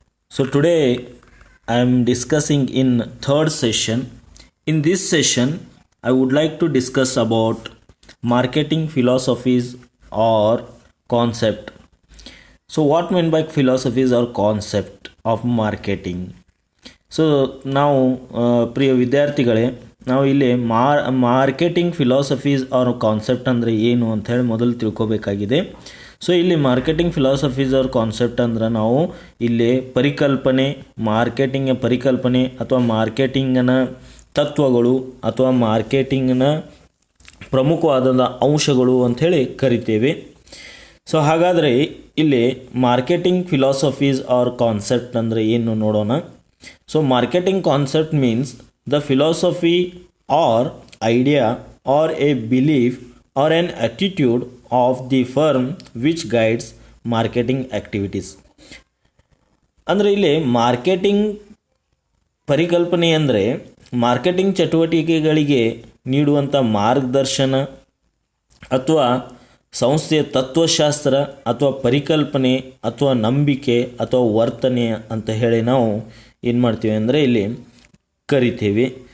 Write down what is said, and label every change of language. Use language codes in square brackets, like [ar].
[en] So today I am discussing in third session. In this session I would like to discuss about marketing philosophies or concept. So what meant by philosophies or concept of marketing? [kn] So ನಾವು ಪ್ರಿಯ ವಿದ್ಯಾರ್ಥಿಗಳೇ, ನಾವು ಇಲ್ಲಿ [en] marketing philosophies or concept [kn] ಅಂದರೆ ಏನು ಅಂಥೇಳಿ ಮೊದಲು ತಿಳ್ಕೊಬೇಕಾಗಿದೆ. So ಇಲ್ಲಿ [en] marketing philosophies or concept [kn] ಅಂದ್ರೆ ನಾವು ಇಲ್ಲಿ ಪರಿಕಲ್ಪನೆ, ಮಾರ್ಕೆಟಿಂಗ್ ಪರಿಕಲ್ಪನೆ ಅಥವಾ ಮಾರ್ಕೆಟಿಂಗ್ನ ತತ್ವಗಳು ಅಥವಾ ಮಾರ್ಕೆಟಿಂಗ್ನ ಪ್ರಮುಖವಾದ ಅಂಶಗಳು ಅಂಥೇಳಿ ಕರಿತೇವೆ. ಸೊ ಹಾಗಾದರೆ ಇಲ್ಲಿ [en] marketing philosophies or concept [kn] ಅಂದರೆ ಏನು ನೋಡೋಣ. [en] So marketing concept means the philosophy or idea or a belief or an attitude of the firm which guides marketing activities. [kn] ಅಂದರೆ ಇಲ್ಲಿ ಮಾರ್ಕೆಟಿಂಗ್ ಪರಿಕಲ್ಪನೆ ಅಂದರೆ ಮಾರ್ಕೆಟಿಂಗ್ ಚಟುವಟಿಕೆಗಳಿಗೆ ನೀಡುವಂಥ ಮಾರ್ಗದರ್ಶನ ಅಥವಾ ಸಂಸ್ಥೆಯ ತತ್ವಶಾಸ್ತ್ರ ಅಥವಾ ಪರಿಕಲ್ಪನೆ ಅಥವಾ ನಂಬಿಕೆ ಅಥವಾ ವರ್ತನೆ ಅಂತ ಹೇಳಿ ನಾವು ಏನು ಮಾಡ್ತೀವಿ ಅಂದರೆ ಇಲ್ಲಿ ಕರಿತೀವಿ.